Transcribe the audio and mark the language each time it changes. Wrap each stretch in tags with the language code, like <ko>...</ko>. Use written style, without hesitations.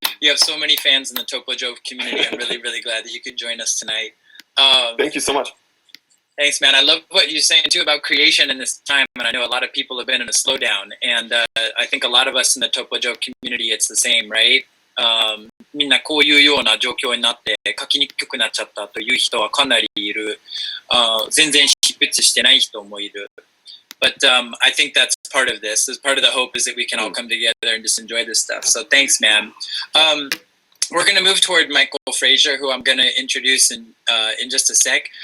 <en>You have so many fans in the Topojo community. I'm really, really glad that you could join us tonight. Thank you so much. Thanks, man. I love what you're saying, too, about creation in this time. And I know a lot of people have been in a slowdown. And I think a lot of us in the Topojo community, it's the same, right?</en> <ja>みんなこういうような状況になって書きにくくなっちゃったという人はかなりいる。全然執筆してない人もいる。</ja> <en>But I think that's part of this. Part of the hope is that we can all come together and just enjoy this stuff. So thanks, man. We're going to move toward Michael Frazier, who I'm going to introduce in just a sec.</en>